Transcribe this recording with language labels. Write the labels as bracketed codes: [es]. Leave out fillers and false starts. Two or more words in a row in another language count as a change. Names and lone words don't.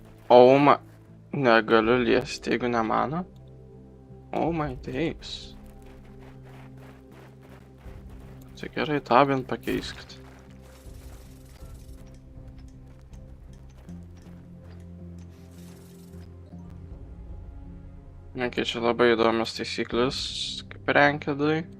[en] Oh my... [lt] Negaliu liesti, jeigu ne mano. [en] Oh my days. [lt] Tai gerai, tą bent pakeiskit. Ok, čia labai įdomios taisyklės, kaip rankedai.